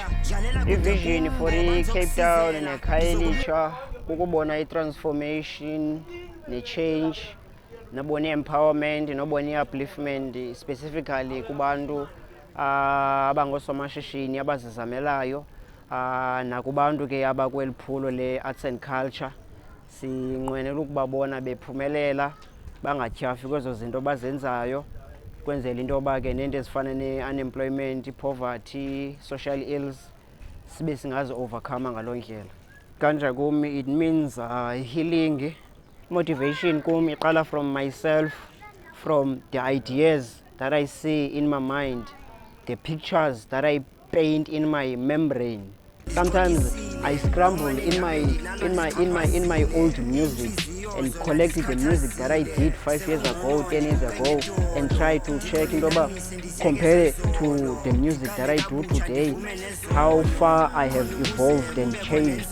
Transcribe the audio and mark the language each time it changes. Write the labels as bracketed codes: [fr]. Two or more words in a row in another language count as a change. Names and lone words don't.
[xh] Ivision for iCape Town neKhayelitsha kukubona i-transformation ne-change, nobona i-empowerment, nobona i-upliftment specifically kubantu abangoosomashishini abazizamelayo, nakubantu ke abakweli phulo le- [en] arts and culture. [xh] Sinqwenela ukubabona bephumelela, bangatyhafi kwezo zinto bazenzayo, kwenzela into yoba ke neento ezifana ne-unemployment, i-poverty, [en] social ills [xh] sibe singazi-overcome ngaloo ndlela. Kanja kum [en] it means healing. Motivation [xh] kum iqala [en] from myself, from the ideas that I see in my mind, the pictures that I paint in my membrane. Sometimes I scramble in my old music and collect the music that I did 5 years ago, 10 years ago, and try to check it over, compare it to the music that I do today, how far I have evolved and changed.